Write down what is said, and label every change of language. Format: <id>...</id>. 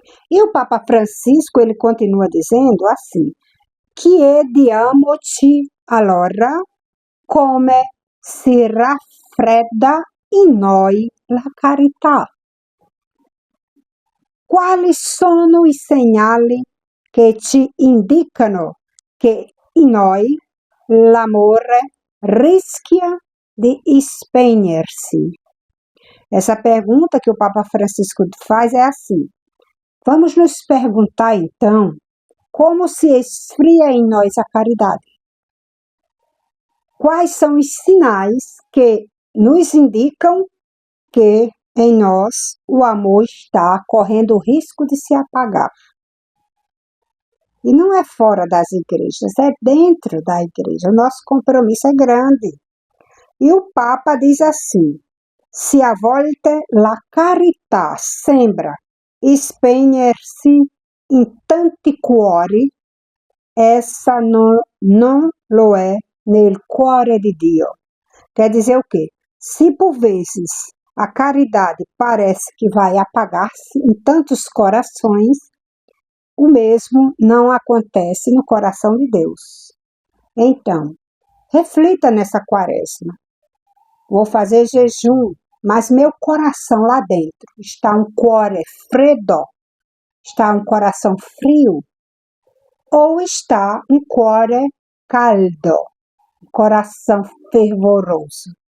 <pt>E o Papa Francisco, ele continua dizendo assim,</pt> <it>chiediamoci allora come si raffredda in noi la carità. Quali sono i segnali che ci indicano che in noi l'amore rischia di spegnersi?</it> <pt>Essa pergunta que o Papa Francisco faz é assim. Vamos nos perguntar, então, como se esfria em nós a caridade? Quais são os sinais que nos indicam que em nós o amor está correndo o risco de se apagar? E não é fora das igrejas, é dentro da igreja. O nosso compromisso é grande. E o Papa diz assim,</pt> <it>se a volte la carità sembra spegnersi in tanti cuori, essa non lo è nel cuore di Dio.</it> <pt>Quer dizer o quê? Se por vezes a caridade parece que vai apagar-se em tantos corações, o mesmo não acontece no coração de Deus. Então, reflita nessa quaresma. Vou fazer jejum, mas meu coração lá dentro está um</pt> <it>cuore freddo,</it> <pt>está um coração frio, ou está um</pt> <it>cuore caldo,</it> <pt>um coração fervoroso.</pt>